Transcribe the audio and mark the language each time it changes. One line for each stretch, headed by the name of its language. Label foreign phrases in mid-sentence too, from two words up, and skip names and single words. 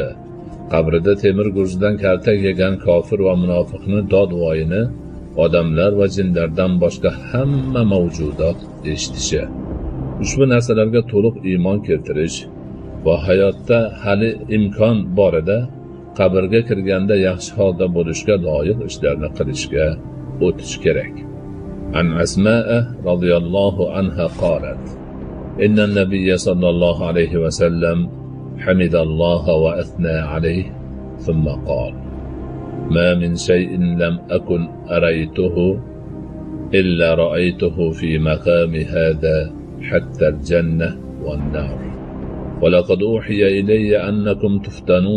Uzbek: Qabrida temir gurzidan kaltak yegan kofir va munofiqni dodvoyini odamlar va jinlardan boshqa hamma mavjudot eshitishi. Ushbu narsalarga to'liq iymon keltirish va hayotda hali imkon borida qabrga kirganda yaxshi holda bo'lishga loyiq ishlarni qilishga o'tish kerak.
Arabic: عن أسماء رضي الله عنها قالت إن النبي صلى الله عليه وسلم حمد الله وأثنى عليه ثم قال: ما من شيء لم أكن أريته إلا رأيته في مقام هذا حتى الجنة والنار ولقد أوحي إلي أنكم تفتنون